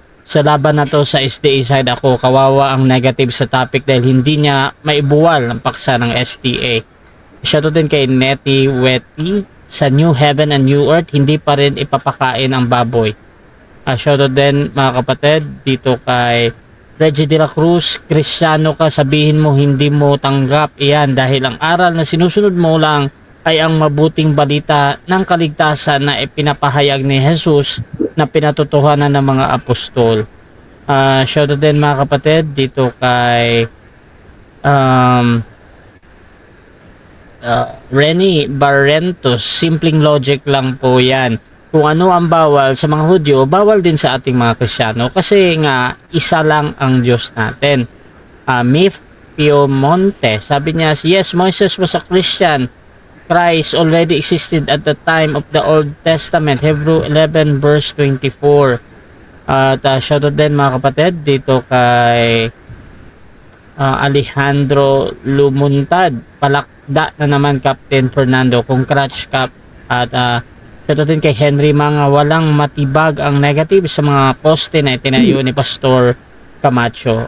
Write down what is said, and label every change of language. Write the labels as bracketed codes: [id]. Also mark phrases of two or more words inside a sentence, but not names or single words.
[tl] Sa laban na to sa SDA side ako, kawawa ang negative sa topic dahil hindi niya maibuwal ang paksa ng STA. Shoutout din kay Nettie Wetty. Sa New Heaven and New Earth, hindi pa rin ipapakain ang baboy. Shoutout din mga kapatid dito kay Reggie de la Cruz, Kristiyano ka, sabihin mo hindi mo tanggap iyan dahil ang aral na sinusunod mo lang ay ang mabuting balita ng kaligtasan na ipinapahayag ni Jesus na pinatotohanan ng mga apostol. Shoutout din mga kapatid dito kay Renny Barrentos. Simpleng logic lang po yan. Kung ano ang bawal sa mga Hudyo, bawal din sa ating mga Kristiyano kasi nga isa lang ang Diyos natin. Mif Piemonte, sabi niya, [en] yes, Moses was a Christian. Christ already existed at the time of the Old Testament. Hebrew 11 verse 24. [tl] At shoutout din mga kapatid dito kay Alejandro Lumuntad. Palakda na naman Captain Fernando. [en] Congrats Cap. [tl] At shoutout din kay Henry Mga, walang matibag ang negative sa mga poste na itinayo ni Pastor Camacho.